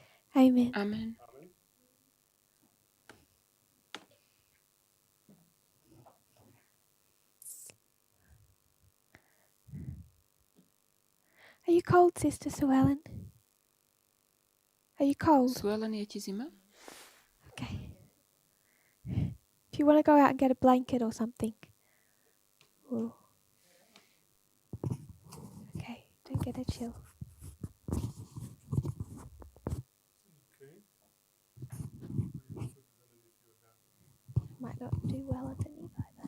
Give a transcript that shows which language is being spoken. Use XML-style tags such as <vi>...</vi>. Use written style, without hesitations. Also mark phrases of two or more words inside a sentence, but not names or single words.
<en>Amen. Amen. Are you cold, Sister Sue Ellen? Are you cold?</en> <sk>Suelen, je ti zima?</sk> <en>Okay. If you want to go out and get a blanket or something. Ooh. Okay, don't get a chill. Might not do well underneath either.</en>